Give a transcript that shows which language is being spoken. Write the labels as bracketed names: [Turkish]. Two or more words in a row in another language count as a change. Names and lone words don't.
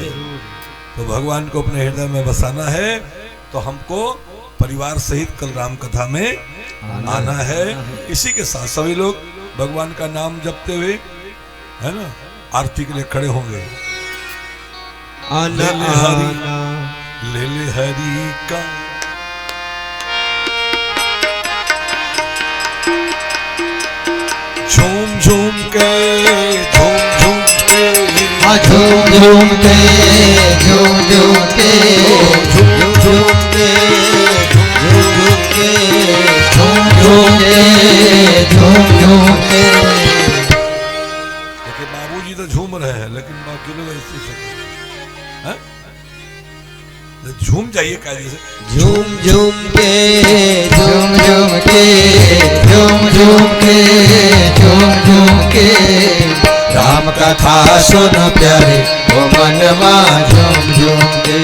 [Hindi] तो भगवान को अपने हृदय में बसाना है तो हमको परिवार सहित कल राम कथा में आना है। इसी के साथ सभी लोग भगवान का नाम जपते हुए, है ना, आरती के लिए खड़े होंगे। आना ले ले हरि का झूम झूम के, झूम झूम के, झूम झूम के, झूम झूम के, झूम झूम के, झूम झूम के, झूम झूम के, झूम झूम के। देखिए बाबूजी तो झूम रहे हैं लेकिन बाकी लोग ऐसे से झूम जाइए कायदे से। झूम झूम के, झूम झूम के, झूम झूम के, झूम झूम के। राम कथा सुन प्यारे वो मनवा झूम झूम के।